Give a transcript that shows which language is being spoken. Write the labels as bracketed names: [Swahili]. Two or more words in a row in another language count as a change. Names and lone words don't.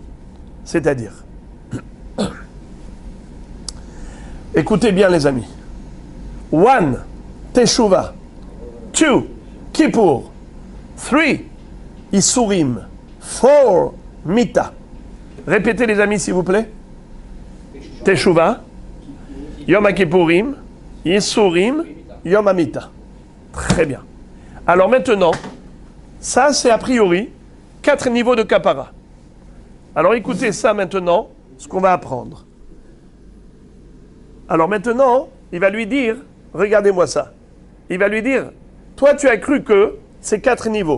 [French] C'est-à-dire, écoutez bien les amis. [Hebrew] 1, תשובה. 2, כיפור. 3, ייסורים. 4, מיתה. [French] Répétez les amis s'il vous plaît. [Hebrew] תשובה. יום כיפורים. ייסורים. יום המיתה. [French] Très bien. Alors maintenant, ça c'est a priori 4 niveaux de kapara. Alors écoutez ça maintenant, ce qu'on va apprendre. Alors maintenant, il va lui dire, regardez-moi ça. Il va lui dire, toi tu as cru que c'est 4 niveaux.